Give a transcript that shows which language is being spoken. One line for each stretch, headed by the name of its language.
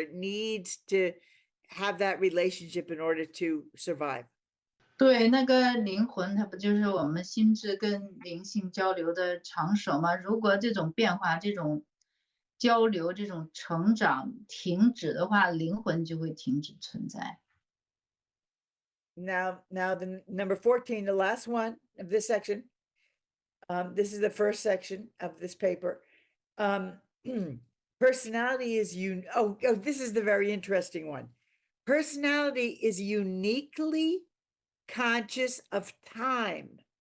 English: It needs to have that relationship in order to survive.
Chinese: 对，那个灵魂，它不就是我们心智跟灵性交流的场所吗？如果这种变化、这种交流、这种成长停止的话，灵魂就会停止存在。
English: Now the number 14, the last one of this section. This is the first section of this paper. Personality is this is the very interesting one. Personality is uniquely conscious of time.